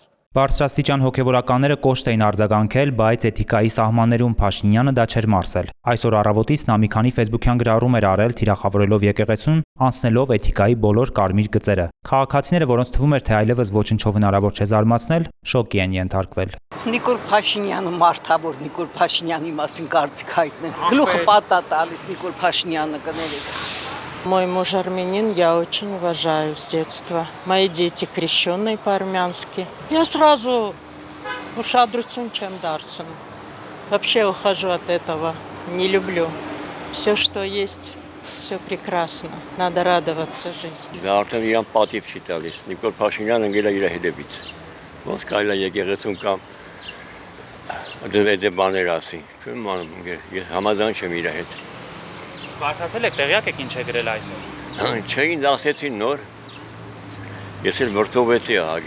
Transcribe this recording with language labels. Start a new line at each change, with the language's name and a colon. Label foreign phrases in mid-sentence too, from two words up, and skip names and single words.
Armenian: Բարձրաստիճան հոգևորականները կոշտ էին արձագանքել, բայց էթիկայի սահմաններում Փաշինյանը դա չէր մարսել։ Այսօր առավոտից նա մի քանի ֆեյսբուքյան գրառում էր արել, թիրախավորելով եկեղեցուն, անցնելով էթիկայի բոլոր կարմիր գծերը։ Քաղաքացիները, որոնց թվում էր, թե այլևս ոչնչով հնարավոր չէ զարմացնել, շոկի են ենթարկվել։ Նիկոլ Փաշինյանը մարդավոր Նիկոլ Փաշինյանի մասին կարծիք հայտնեմ։ Գլուխը պատա տալիս Նիկոլ Փաշինյանը կներեք։
Russian: Мой муж армянин, я очень уважаю с детства. Мои дети крещенные по-армянски. Я сразу
Armenian: ուշադրություն չեմ դարձնում.
Russian: Вообще ухожу от этого. Не люблю. Все, что есть, все прекрасно. Надо радоваться жизни.
Armenian: Արդեն իրան պատիվ չի տալիս։ Նիկոլ Փաշինյանը ընկել է իր հետևից։ Ոնց կարելի է եկեղեցում կամ դե բաներ ասի։ Չեմ անում, ես համաձայն չեմ իր հետ։ Բարդացել եք, տեղյակ եք ինչ է գրել այսօր։ Չէ, ինձ ասեցին նոր։ Ես էլ մրթովեցի ահագին։